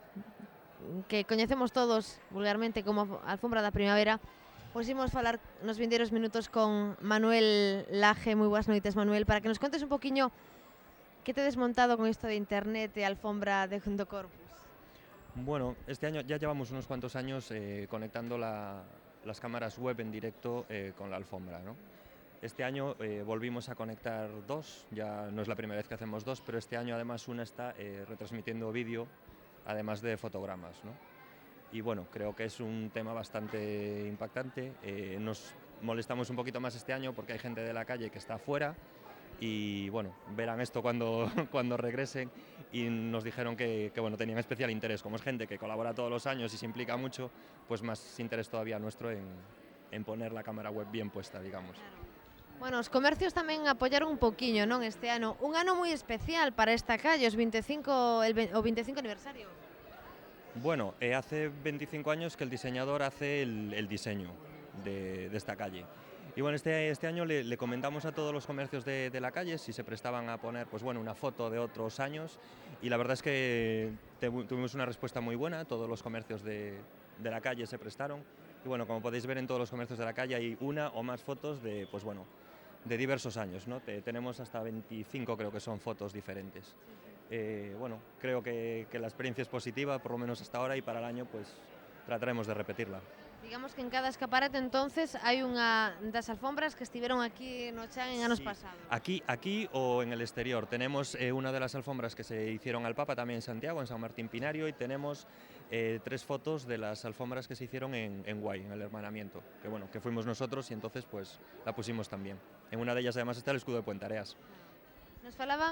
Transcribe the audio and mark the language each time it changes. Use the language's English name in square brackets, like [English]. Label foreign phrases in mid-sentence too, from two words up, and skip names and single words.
[Galician] que coñecemos todos vulgarmente como alfombra da primavera. Pois imos falar nos vindeiros minutos con Manuel Laje. Moi boas noites, Manuel, para que nos contes un poquiño que te desmontado con isto de internet e alfombra de do Corpus. [Spanish] Bueno, este año ya llevamos unos cuantos años conectando las cámaras web en directo con la alfombra, ¿no? Este año volvimos a conectar dos, ya no es la primera vez que hacemos dos, pero este año además una está retransmitiendo vídeo, además de fotogramas, ¿no? Y bueno, creo que es un tema bastante impactante. Nos molestamos un poquito más este año porque hay gente de la calle que está afuera y bueno, verán esto cuando, cuando regresen y nos dijeron que bueno, tenían especial interés. Como es gente que colabora todos los años y se implica mucho, pues más interés todavía nuestro en poner la cámara web bien puesta, digamos. [Galician] Bueno, os comercios tamén apoiaron un poquiño, non, este ano. Un ano moi especial para esta calle, o 25 aniversario. [Spanish] Bueno, hace 25 años que el diseñador hace el diseño de esta calle. Y bueno, este año le comentamos a todos los comercios de la calle si se prestaban a poner pues bueno, una foto de otros años y la verdad es que tuvimos una respuesta muy buena, todos los comercios de la calle se prestaron y bueno, como podéis ver en todos los comercios de la calle hay una o más fotos de, pues bueno, de diversos años, ¿no? Tenemos hasta 25 creo que son fotos diferentes. Bueno, creo que la experiencia es positiva, por lo menos hasta ahora, y para el año pues trataremos de repetirla. [Galician] Digamos que en cada escaparate entonces hai unha das alfombras que estiveron aquí no Chan en anos pasados. [Spanish] Aquí o en el exterior. Tenemos una de las alfombras que se hicieron al Papa también en Santiago, en San Martín Pinario, y tenemos 3 fotos de las alfombras que se hicieron en Guay, en el hermanamiento, que bueno, que fuimos nosotros y entonces pues la pusimos también. En una de ellas además está el escudo de Puentareas.